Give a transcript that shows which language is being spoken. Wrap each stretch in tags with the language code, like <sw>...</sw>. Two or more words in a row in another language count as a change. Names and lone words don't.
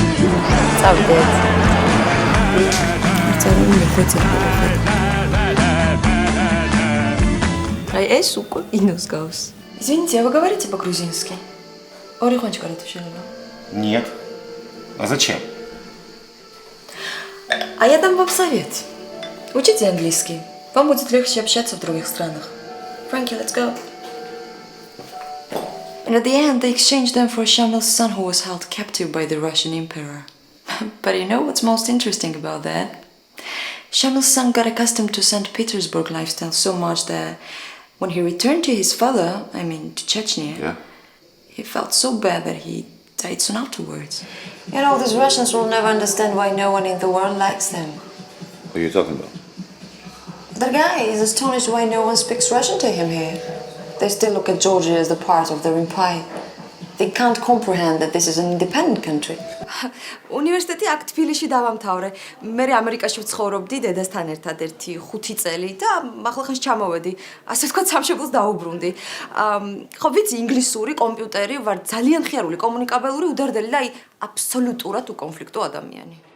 <ka>წავდეთ ეს უკვე ინოს გავს.</ka> <ru>Извините, а вы говорите по-грузински? Орехончик ратушенова. Нет. А зачем? А я дам вам совет. Учите английский. Вам будет легче общаться в других странах.</ru> <en>Frankie, let's go. And at the end, they exchanged them for Shamil's son who was held captive by the Russian emperor. But you know what's most interesting about that? Shamil's son got accustomed to St. Petersburg lifestyle so much that when he returned to his father, to Chechnya, he felt so bad that he died soon afterwards. You know, these Russians will never understand why no one in the world likes them. What are you talking about? The guy is astonished why no one speaks Russian to him here. They still look at Georgia as the part of their empire. They can't comprehend that this is an independent country.</en> <ka>უნივერსიტეტი აქ თბილისში დავამთავრე. მე ამერიკაში ვცხოვრობდი დედასთან ერთად 5 წელი და ახლახანს ჩამოვედი. ასე ვთქვათ, სამშობლოს დაუბრუნდი. ხო ვიცი ინგლისური, კომპიუტერი, ვარ ძალიან ხიარული, კომუნიკაბელური, უდარდელი და აბსოლუტურად უკონფლიქტო ადამიანი.</ka>